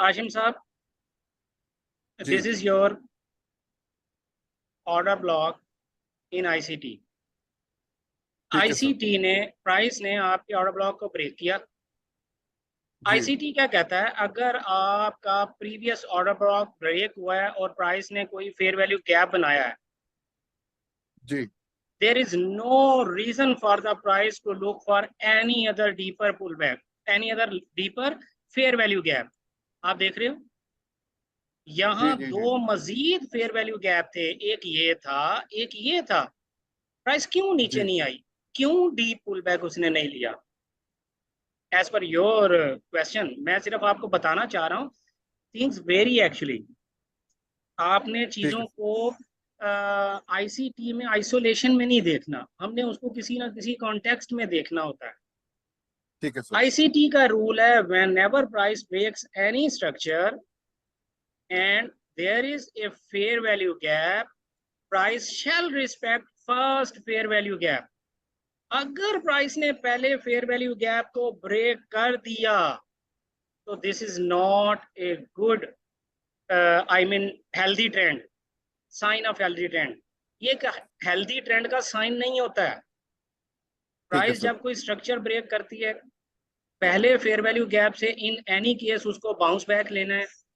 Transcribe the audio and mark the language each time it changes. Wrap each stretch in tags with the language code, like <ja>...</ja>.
<en>आशिम साहब, this is your order block in ICT.</en> <hi>ICT ने price ने आपके ऑर्डर ब्लॉक को ब्रेक किया। आईसीटी क्या कहता है, अगर आपका प्रीवियस ऑर्डर ब्लॉक ब्रेक हुआ है और प्राइस ने कोई फेयर वैल्यू गैप बनाया है जी,</hi> <en>there is no reason for the price to look for any other deeper pullback, any other deeper fair value gap।</en> <hi>आप देख रहे हो यहाँ जी, जी, दो मजीद फेयर वैल्यू गैप थे, एक ये था एक ये था। प्राइस क्यों नीचे नहीं आई, क्यों डीप पुल बैक उसने नहीं लिया?</hi> <en>as per your question</en> <hi>मैं सिर्फ आपको बताना चाह रहा हूँ,</hi> <en>Things very actually.</en> <hi>आपने चीजों को आईसीटी में आइसोलेशन में नहीं देखना, हमने उसको किसी ना किसी कॉन्टेक्स्ट में देखना होता है। ठीक है सर। आईसीटी का रूल है,</hi> <en>whenever price breaks any structure and there is a fair value gap, price shall respect first fair value gap।</en> <hi>अगर प्राइस ने पहले फेयर वैल्यू गैप को ब्रेक कर दिया तो</hi> <en>this is not a good I mean healthy trend,</en> <hi>sign of healthy trend. ये healthy trend का sign नहीं होता है। प्राइस जब कोई स्ट्रक्चर ब्रेक करती है पहले फेयर वैल्यू गैप से</hi> <en>in any case</en> <hi>उसको बाउंस बैक लेना है।</hi>